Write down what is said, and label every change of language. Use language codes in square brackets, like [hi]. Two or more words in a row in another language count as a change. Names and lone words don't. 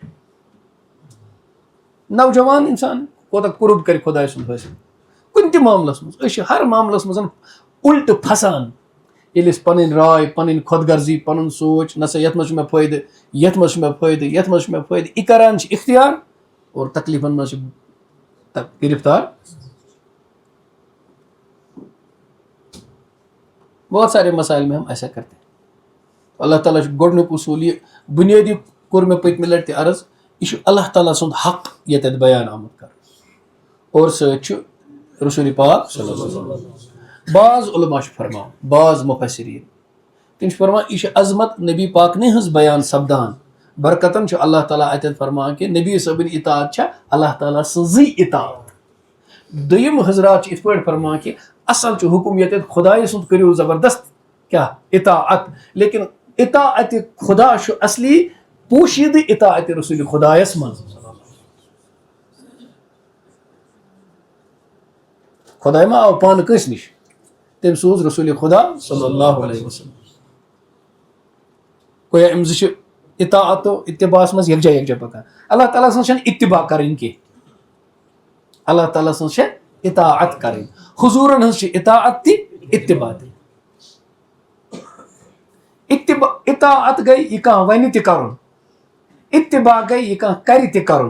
[ks] نوجوان انسان کوتاہ قرب کرِ خۄداے سُنٛد حٲصِل کُنہِ تہِ معاملس منٛز. أسۍ چھِ ہر معاملس منٛز الٹہٕ پھسان ییٚلہِ أسۍ پنٕنۍ راے پنٕنۍ خۄد غرضی پنُن سونٛچ نہ سا یتھ منٛز چھُ مےٚ فٲیدٕ یتھ منٛز چھُ مےٚ فٲیدٕ یتھ منٛز چھُ مےٚ فٲیدٕ یہِ کران چھِ اختیار اور تکلیٖفن منٛز چھِ گرفتار. [ur] بہت سارے مسائل میں ہم ایسا کرتے ہیں. [ks] اللہ تعالیٰ چھُ گۄڈنیُک اصوٗل یہِ بُنیٲدی کوٚر مےٚ پٔتمہِ لٹہِ تہِ عرض یہِ چھُ اللہ تعالیٰ سُنٛد حق ییٚتٮ۪تھ بیان آمُت کرنہٕ اور سۭتۍ چھُ رسوٗلِ پاک [ar] صلی اللہ علیہ وسلم. [ks] بعض علما چھِ فرماوان بعض مُفسریٖن تِم چھِ فرماوان یہِ چھِ عظمت نبی پاکنہِ ہٕنٛز بیان سپدان. برکتن چھُ اللہ تعالیٰ اتٮ۪تھ فرماوان کہِ نبی صٲبٕنۍ اطاعت چھےٚ اللہ تعالیٰ سٕنٛزٕے اطاعت. دوٚیِم حضرات چھِ یِتھ پٲٹھۍ فرماوان کہِ اصل چھُ حُکُم ییٚتٮ۪تھ خۄدایہِ سُنٛد کٔرِو زبردست کیا اطاعت. لیکن اطاعت خدا چھُ اصلی پوشیدٕ اطاعت رسول خدایس منٛز. خۄداے ما آو پانہٕ کٲنٛسہِ نِش, تٔمۍ سوٗز رسول خدا [ar] صلی اللہ علیہ وسلم. [ks] گویا أمۍ زٕ چھِ اطاعت و اتباعس منٛز یکجا پکان. اللہ تعالیٰ سٕنٛز چھنہٕ اتباع کَرٕنۍ کینٛہہ, اللہ تعالیٰ سٕنٛز چھےٚ اطاعت کَرٕنۍ. حضوٗرن ہٕنٛز چھِ اطاعت تہِ اتباع تہِ. اطاعت گٔے یہِ کانٛہہ وَنہِ تہِ کَرُن, اتباع گٔے یہِ کانٛہہ کَرِ تہِ کَرُن.